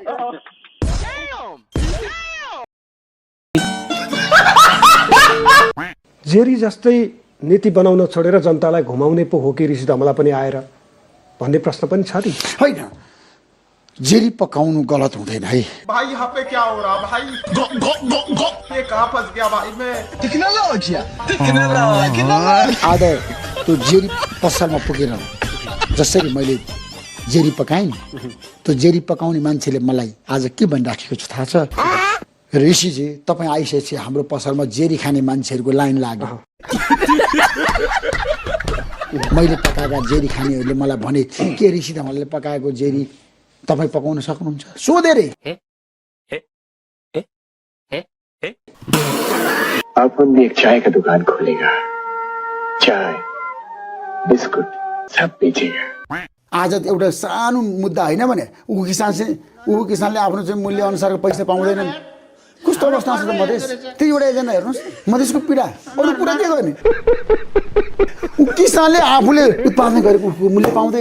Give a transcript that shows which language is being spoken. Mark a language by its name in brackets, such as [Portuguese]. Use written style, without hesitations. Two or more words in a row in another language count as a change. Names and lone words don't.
[Nepali] जेरी जस्तै नीति बनाउन छोडेर जनतालाई घुमाउने पो हो कि ऋषि धमला पनि आएर भन्ने प्रश्न पनि छ नि होइन जेरी पकाउनु गलत हुँदैन है [Hindi] भाई यहाँ पे क्या हो रहा भाई ये कहाँ फंस गया भाई मैं [Nepali] आज त्यो जेरी पसलमा पुगेर जसरी मैले जेरी पकाएँ त्यो जेरी पकाउने मान्छेले मलाई आज के भनिराखेको छ थाहा छ ऋषिजी तपाईँ आइसकेपछि हाम्रो पसलमा जेरी खाने मान्छेहरूको लाइन लाग्यो मैले पकाएका जेरी खानेहरूले मलाई भने के ऋषि धमलाले पकाएको जेरी तपाईँ पकाउन सक्नुहुन्छ सोधे रे [Hindi] अपन भी एक चाय का दुकान खोलेगा चाय बिस्कुट सब बेचेगा [Nepali] आज एउटा सानो मुद्दा होइन भने ऊ किसानले आफ्नो चाहिँ मूल्य अनुसारको पैसा पाउँदैनन् कस्तो अवस्था छ त मधेस त्यही एउटा एजेन्डा हेर्नुहोस् मधेसको पीडा अरू कुरा के गर्ने किसानले आफूले उत्पादन गरेको मूल्य पाउँदैन